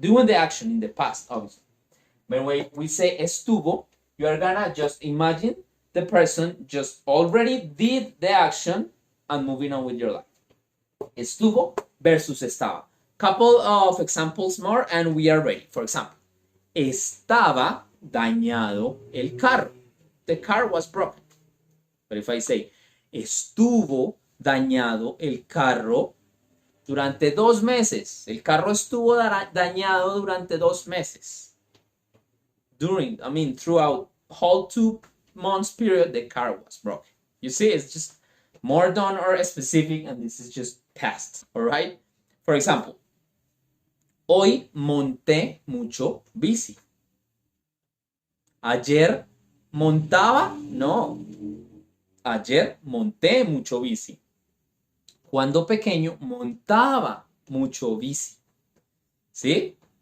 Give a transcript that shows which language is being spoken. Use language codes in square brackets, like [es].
[en] Doing the action in the past, obviously. When we say estuvo, you're gonna just imagine the person just already did the action and moving on with your life. Estuvo versus estaba. Couple of examples more and we are ready. For example, [es] estaba dañado el carro. [en] The car was broken. But if I say, [es] estuvo dañado el carro durante 2 meses. El carro estuvo dañado durante 2 meses. [en] Throughout whole 2 months period, the car was broken. You see, it's just more done or specific, and this is just past. All right. For example, [es] hoy monté mucho bici. Ayer montaba, no. Ayer monté mucho bici. Cuando pequeño montaba mucho bici. ¿Sí?